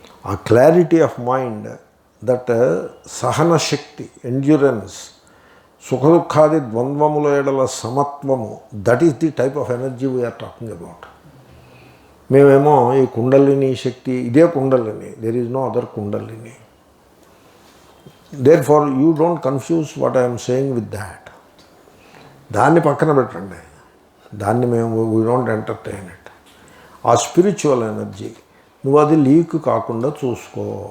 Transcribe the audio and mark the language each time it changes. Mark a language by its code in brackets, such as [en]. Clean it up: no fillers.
[en] ఆ clarity of mind, that సహన శక్తి, ఎండ్యూరెన్స్, [te] సుఖ దుఃఖాది ద్వంద్వముల ఎడల సమత్వము, [en] That is the type of energy we are talking about. [te] మేమేమో ఈ కుండలిని శక్తి, ఇదే kundalini, [en] There is no other kundalini. Therefore, you don't confuse what I am saying with that. [te] దాన్ని పక్కన పెట్టండి. [en] దాన్ని we don't entertain it. [te] ఆ స్పిరిచువల్ ఎనర్జీ నువ్వు అది లీక్ కాకుండా చూసుకో.